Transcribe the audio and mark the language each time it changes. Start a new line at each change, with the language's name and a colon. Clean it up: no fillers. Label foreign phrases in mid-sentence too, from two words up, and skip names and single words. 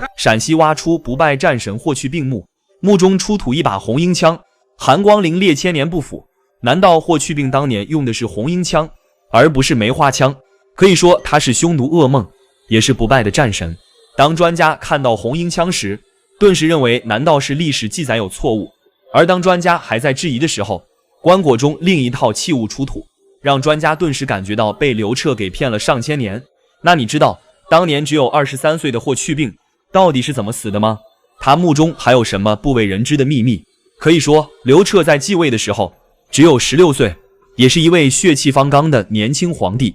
Chinese: 陕西挖出不败战神霍去病墓，墓中出土一把红缨枪，韩光陵列千年不腐。难道霍去病当年用的是红缨枪，而不是梅花枪？可以说他是匈奴噩梦，也是不败的战神。当专家看到红缨枪时，顿时认为难道是歷史记载有錯誤？而當專家還在質疑的時候，棺椁中另一套器物出土，讓專家頓時感覺到被劉徹給騙了上千年。那你知道當年只有23歲的霍去病到底是怎麼死的嗎？他墓中還有什麼不為人知的秘密？可以說劉徹在繼位的時候只有16歲，也是一位血氣方剛的年輕皇帝。